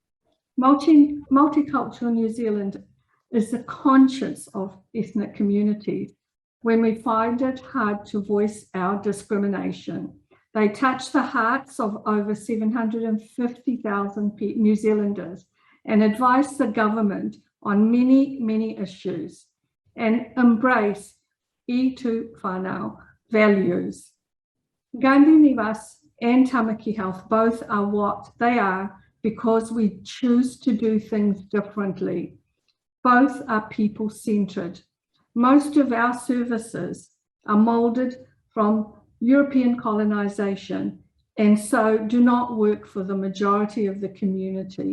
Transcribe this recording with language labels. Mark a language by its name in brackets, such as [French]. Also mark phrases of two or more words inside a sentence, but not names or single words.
[English] Multicultural New Zealand is the conscience of ethnic communities when we find it hard to voice our discrimination. They touch the hearts of over 750,000 New Zealanders and advise the government on many, many issues and embrace [Māori] I tu whanau [English] values. Gandhi Nivas and Tamaki Health both are what they are because we choose to do things differently. Both are people-centred. Most of our services are moulded from European colonisation and so do not work for the majority of the community.